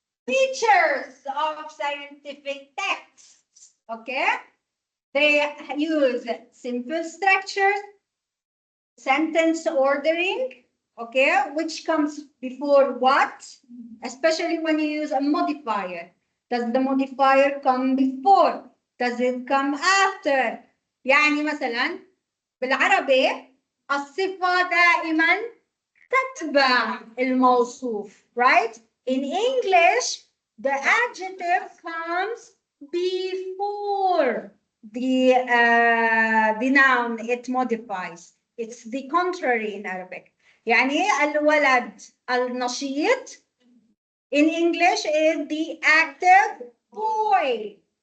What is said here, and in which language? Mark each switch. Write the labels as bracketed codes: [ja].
[en] Features of scientific texts, okay? They use simple structures, sentence ordering, okay, which comes before what, especially when you use a modifier. Does the modifier come before? Does it come after? [ar] يعني مثلا بالعربي الصفة دائما تتبع الموصوف, [en] right? In English, the adjective comes before the noun it modifies. It's the contrary in Arabic. [ar] يعني الولد النشيط [en] in English is the active boy.